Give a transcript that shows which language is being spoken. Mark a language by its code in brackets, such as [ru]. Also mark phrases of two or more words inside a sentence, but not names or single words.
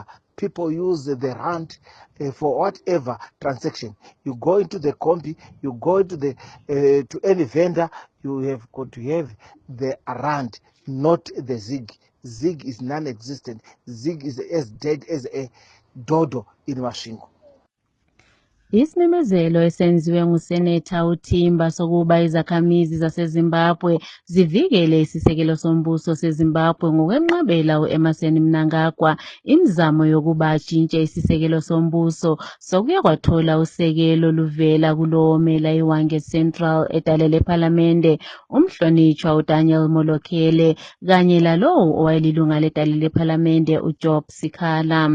[en] People use the rand for whatever transaction. You go into the combi, you go into the to any vendor, you have got to have the rand, not the ZIG. ZIG is non-existent. ZIG is as dead as a dodo in Masvingo. [nd] Isimemezelo esenziwe nguSenetha uThimba sokuba izakhamizi zaseZimbabwe zivikele isisekelo sombuso seZimbabwe ngokwenqabela uEmmerson Mnangagwa imizamo yokuba atshintshe isisekelo sombuso sokuya kwathola usekelo luvela kulowomela iWange Central edale lephalamende umhlonitshwa uDaniel Molokele kanye lalowo owayelilunga ledale lephalamende uJob Sikhala.